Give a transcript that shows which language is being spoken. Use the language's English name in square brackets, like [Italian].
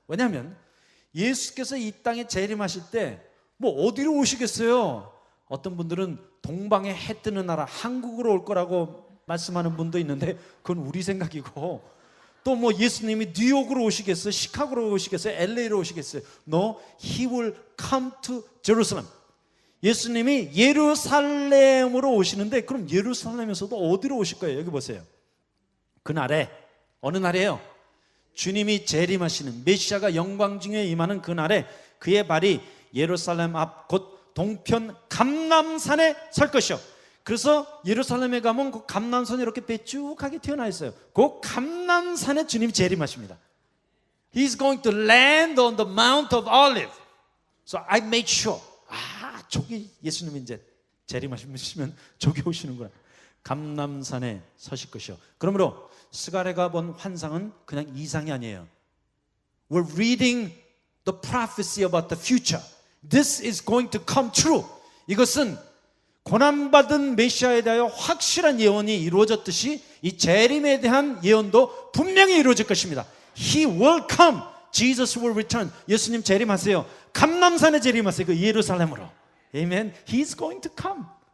[Korean] 왜냐하면 예수께서 이 땅에 재림하실 때 뭐 어디로 오시겠어요? 어떤 분들은 동방에 해 뜨는 나라 한국으로 올 거라고 말씀하는 분도 있는데, 그건 우리 생각이고, 또 뭐 예수님이 뉴욕으로 오시겠어요? 시카고로 오시겠어요? LA로 오시겠어요? [English] No, He will come to Jerusalem. [Korean] 예수님이 예루살렘으로 오시는데, 그럼 예루살렘에서도 어디로 오실 거예요? 여기 보세요. 그날에, 어느 날이에요? 주님이 재림하시는, 메시아가 영광 중에 임하는 그날에 그의 발이 예루살렘 앞 곧 동편 감람산에 설 것이요. 그래서 예루살렘에 가면 그 감람산이 이렇게 빼쭉하게 튀어나와 있어요. 그 감람산에 주님이 재림하십니다. [English] He's going to land on the Mount of Olives. So I made sure. [Korean] 저기 예수님이 이제 재림하시면 저기 오시는구나. 감람산에 서실 것이요. 그러므로 스가랴가 본 환상은 그냥 이상이 아니에요. [English] We're reading the prophecy about the future. This is going to come true. [Korean] 이것은 고난받은 메시아에 대하여 확실한 예언이 이루어졌듯이 이 재림에 대한 예언도 분명히 이루어질 것입니다. [English] He will come. Jesus will return. [Korean] 예수님 재림하세요. 감람산에 재림하세요. 그 예루살렘으로. [English] Amen. He's going to come.